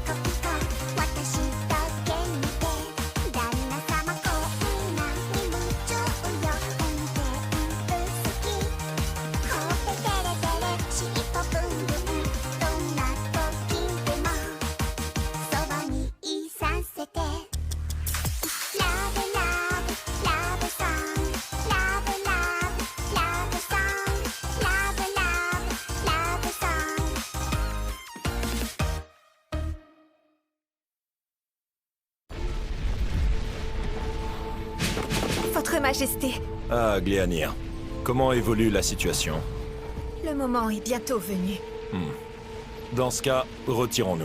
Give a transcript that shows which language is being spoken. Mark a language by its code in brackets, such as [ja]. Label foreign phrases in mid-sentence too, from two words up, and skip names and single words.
[ja] コピコ私だけ見て旦那様こんなに夢中よ運転好きほっぺテレテレ尻尾ブンブンどんな時でもそばにいさせてラブラブラブソングラブラブラブソングラブラブラブソング [fr] Votre Majesté, Ah, Gléanir. Comment évolue la situation? le moment est bientôt venu. Dans ce cas, retirons-nous.